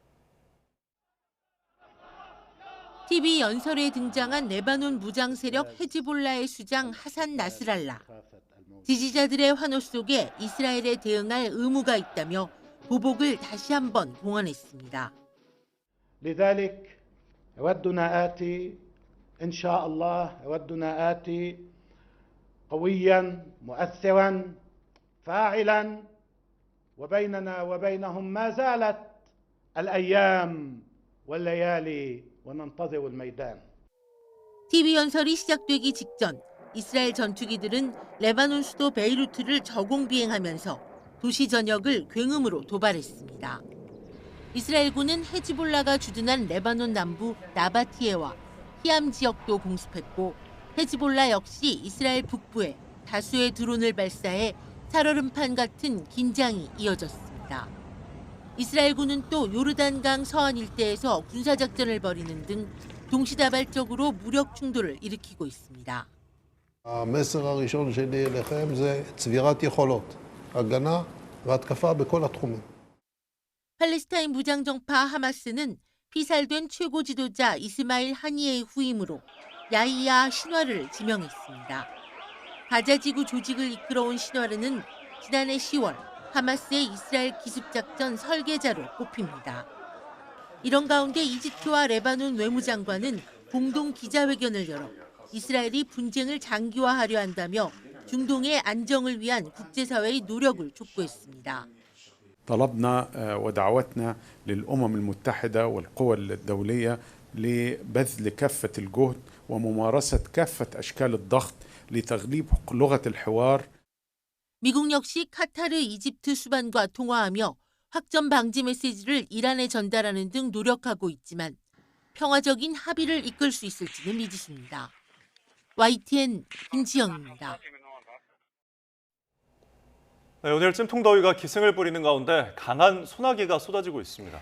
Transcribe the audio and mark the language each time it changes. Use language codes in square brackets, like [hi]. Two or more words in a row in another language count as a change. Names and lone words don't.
[ko] TV 연설에 등장한 레바논 무장 세력 헤즈볼라의 수장 하산 나스랄라. 지지자들의 환호 속에 이스라엘에 대응할 의무가 있다며 보복을 다시 한번 봉헌했습니다. [ar] لذلك يودنا آتي إن شاء الله يودنا آتي قويا مؤثرا فاعلا وبيننا وبينهم ما زالت الأيام والليالي وننتظر الميدان. [ko] TV 연설이 시작되기 직전 이스라엘 전투기들은 레바논 수도 베이루트를 저공 비행하면서 도시 전역을 굉음으로 도발했습니다. 이스라엘군은 헤즈볼라가 주둔한 레바논 남부 나바티에와 히암 지역도 공습했고 헤즈볼라 역시 이스라엘 북부에 다수의 드론을 발사해 살얼음판 같은 긴장이 이어졌습니다. 이스라엘군은 또 요르단강 서안 일대에서 군사작전을 벌이는 등 동시다발적으로 무력 충돌을 일으키고 있습니다. [he] המסר הראשון שלי אליכם זה צבירת יכולות, הגנה והתקפה בכל התחומים. [ko] 팔레스타인 무장정파 하마스는 피살된 최고 지도자 이스마일 하니에의 후임으로 야히야 신와르를 지명했습니다. 가자지구 조직을 이끌어온 신와르는 지난해 10월 하마스의 이스라엘 기습작전 설계자로 꼽힙니다. 이런 가운데 이집트와 레바논 외무장관은 공동 기자회견을 열어 이스라엘이 분쟁을 장기화하려 한다며 중동의 안정을 위한 국제사회의 노력을 촉구했습니다. [ar] طلبنا ودعوتنا للأمم المتحدة والقوى الدولية لبذل كافة الجهد وممارسة كافة أشكال الضغط لتغليب لغة الحوار. [ko] 미국 역시 카타르, 이집트 수반과 통화하며 확전 방지 메시지를 이란에 전달하는 등 노력하고 있지만 평화적인 합의를 이끌 수 있을지는 미지수입니다. YTN 김지영입니다. 네, 오늘 찜통더위가 기승을 부리는 가운데 강한 소나기가 쏟아지고 있습니다.